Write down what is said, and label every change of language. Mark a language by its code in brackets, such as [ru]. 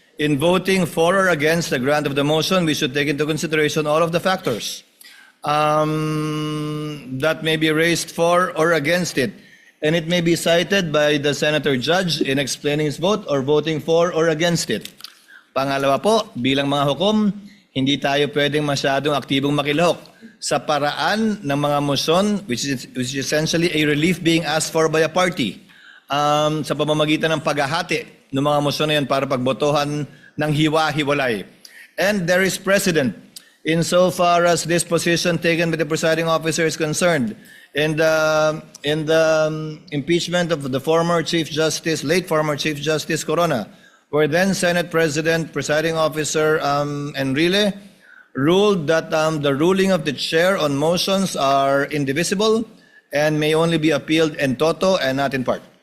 [en] In voting for or against the grant of the motion, we should take into consideration all of the factors that may be raised for or against it. And it may be cited by the Senator Judge in explaining his vote or voting for or against it. [tl] Pangalawa po, bilang mga hukom, hindi tayo pwedeng masyadong aktibong makilahok sa paraan ng mga motion [en] which is essentially a relief being asked for by a party [tl] sa pamamagitan ng paghahati ng mga motion na yan para pagbotohan ng hiwa-hiwalay. [en] And there is precedent insofar as this position taken by the presiding officer is concerned. In the impeachment of the former Chief Justice, late former Chief Justice Corona, where then Senate President, presiding officer Enrile ruled that the ruling of the chair on motions are indivisible and may only be appealed in toto and not in part.